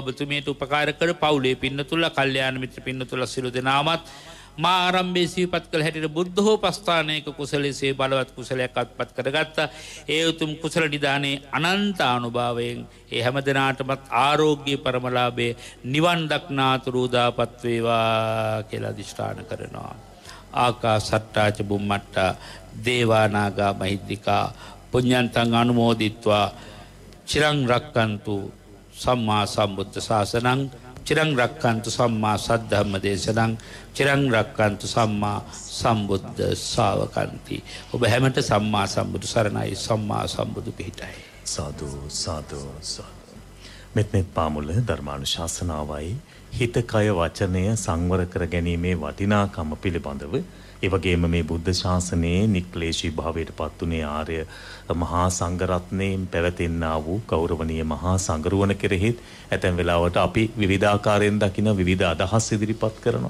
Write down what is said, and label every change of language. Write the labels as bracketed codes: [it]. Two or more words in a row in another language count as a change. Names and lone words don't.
[si] ඔබතුමියට උපකාර කර පවුලේ පින්නතුල්ලා කල්යාණ මිත්‍ර පින්නතුල්ලා සිළු දෙනාමත් මා ආරම්භයේ සිහිපත් කළ හැටියට බුද්ධෝපස්ථානයක කුසලයේ බලවත් කුසලයක් අත්පත් කරගත්තා. ඒ උතුම් කුසල නිදානේ අනන්ත අනුභවයෙන් ඒ හැමදෙනාටමත් ආරෝග්‍ය පරමලාභේ නිවන් දක්නාතුරු දාපත් වේවා කියලා අදිෂ්ඨාන කරනවා. [pi] ආකාසට්ටා ච බුම්මට්ටා දේවානාගා මහිද්దికා පුඤ්ඤන්තං අනුමෝදිත්වා චිරං රක්칸තු සම්මා සම්බුද්ධ ශාසනං චිරං රක්칸තු සම්මා සද්ධම්ම දේශනං චිරං රක්칸තු සම්මා සම්බුද්ධ ශාවකන්ති. [si] ඔබ හැමත සම්මා සම්බුදු සරණයි. සම්මා සම්බුදු පිහිටයි. සාදු සාදු සාදු. මෙත් පාමුල ධර්මානුශාසනාවයි හිත කය වචනය සංවර කර ගැනීමේ වටිනාකම පිළිබඳව ඒ වගේම මේ බුද්ධ ශාසනයේ නික්ලේශී භාවයට පත්ුනේ ආර්ය මහා සංඝරත්නයෙන් පැවතෙන්නා වූ ගෞරවනීය මහා සංඝරුවන කෙරෙහිත් ඇතැම් වෙලාවට අපි විවිධාකාරයෙන් දකින විවිධ අදහස් ඉදිරිපත් කරනවා.